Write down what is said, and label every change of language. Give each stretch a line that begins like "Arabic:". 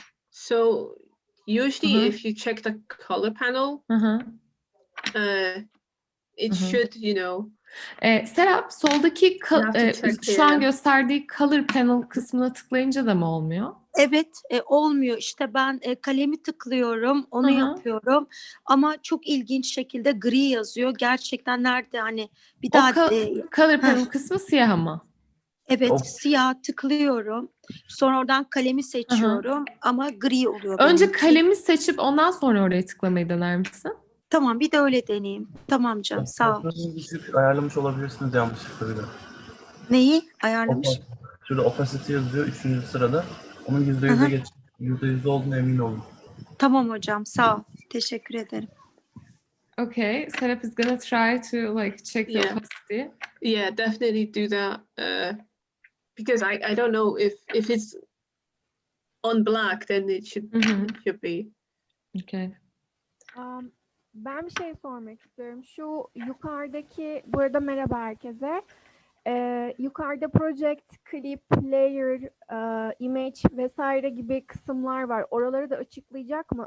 English: So usually if you check the color panel, it should, you know.
Turkish: Serap, soldaki şu an
English: here.
Turkish: gösterdiği color panel kısmına tıklayınca da mı olmuyor? Evet, olmuyor. İşte ben kalemi tıklıyorum, onu yapıyorum. Ama çok ilginç şekilde gri yazıyor. Gerçekten nerede hani bir daha color panel kısmı siyah ama. Evet, siyah tıklıyorum. Sonra oradan kalemi seçiyorum ama gri oluyor. Önce kalemi seçip ondan sonra oraya tıklamayı dener misin? Tamam, bir de öyle deneyeyim. Tamam canım, sağ ol. Düşük ayarlamış olabilirsiniz yanlışlıkla bir de. Neyi ayarlamış? Şurada opacity yazıyor 3. sırada. Onun %100'e geç. %100 olduğuna emin olun. Tamam hocam, sağ ol. Teşekkür ederim.
English: Okay, Serap is gonna try to like check the opacity. Yeah, definitely do that. Because I don't know if it's on black, then it should be. Okay.
Turkish: Ben bir şey sormak istiyorum. Şu yukarıdaki, bu arada merhaba herkese. Yukarıda project, clip, layer, image vesaire gibi kısımlar var. Oraları da açıklayacak mı?